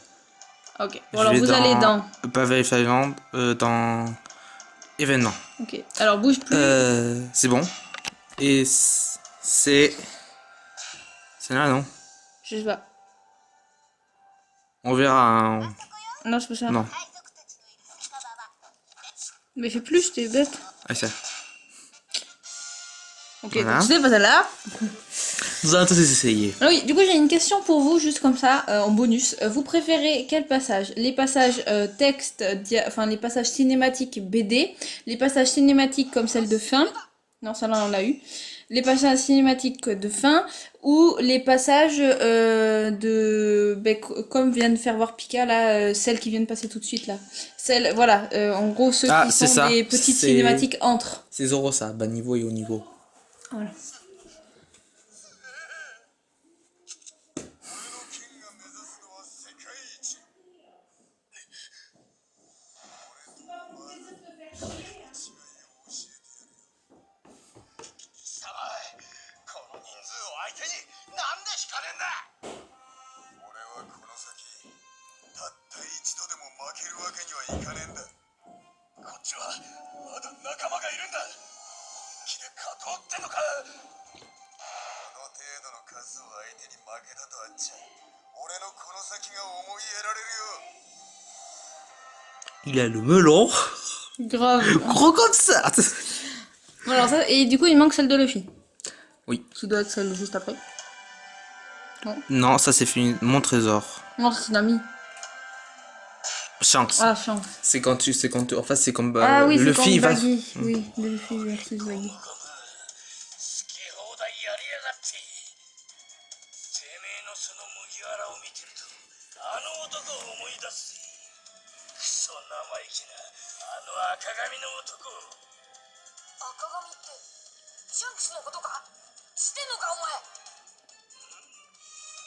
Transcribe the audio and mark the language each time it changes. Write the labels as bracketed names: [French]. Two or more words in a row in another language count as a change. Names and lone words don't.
[French] Ok, bon alors vous allez dans... Pas vérifier légende, dans événements. Ok, alors bouge plus. C'est bon. Et c'est là, non? Je sais pas. On verra. Non, c'est pas ça. Non. [Japanese] 海賊たちのいる酒場は [French] Mais fais plus, t'es bête. Ah, ça. Ok, Voilà. donc c'est pas celle-là. Nous allons tous essayer. Ah oui, du coup j'ai une question pour vous, juste comme ça, en bonus. Vous préférez quel passage? Les passages texte, enfin les passages cinématiques BD, les passages cinématiques comme celle de fin, non celle-là on l'a eu, les passages cinématiques de fin, ou les passages comme vient de faire voir Pika là, celles qui viennent passer tout de suite là. Celles, voilà, en gros ceux qui c'est sont ça. des petites C'est- cinématiques entre. C'est Zoro, ça. Bas niveau et haut niveau. Voilà. [Japanese] 俺の剣が目指すのは世界一俺とまず違いを教えてやるよ貴様この人数を相手になんで引かねえんだ俺はこの先たった一度でも負けるわけにはいかねえんだこっちはまだ仲間がいるんだ本気で勝とうってのかこの程度の数を相手に負けたとあっちゃ俺のこの先が思い得られるよ [French] Il a le melon. Grave. Gros comme ça. Bon, alors ça, et du coup, il manque celle de Luffy. Oui. Ça doit être celle juste après. Non, ça c'est fini. Mon trésor. Non, c'est Nami. Chance. Ah, chance. C'est quand tu. En fait, c'est comme. Ah oui, c'est Luffy comme va. Baggy. Oui, Luffy versus Baggy. [Japanese] 好き放題やりやがっててめえのその麦わらを見てるとあの男を思い出すぜクソ生意気なあの赤髪の男赤髪ってシャンクスのことか知ってんのかお前